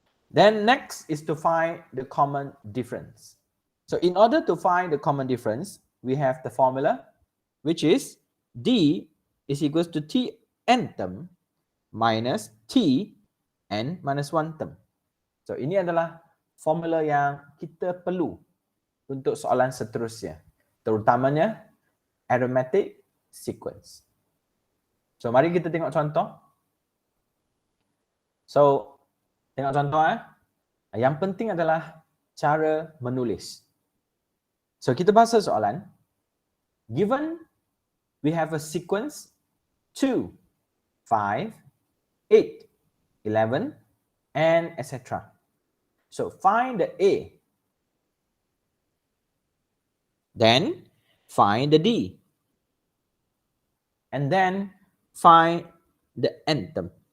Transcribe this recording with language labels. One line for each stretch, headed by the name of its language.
English: Then next is to find the common difference. So in order to find the common difference, we have the formula, which is D is equals to Tn term minus Tn minus 1 term.
Malay: So ini adalah formula yang kita perlu untuk soalan seterusnya, terutamanya arithmetic sequence. So mari kita tengok contoh. So tengok contoh Yang penting adalah cara menulis. So kita bahasa soalan.
English: Given we have a sequence 2, 5, 8, 11, and etc. So find the A. Then find the D. And then find the nth term.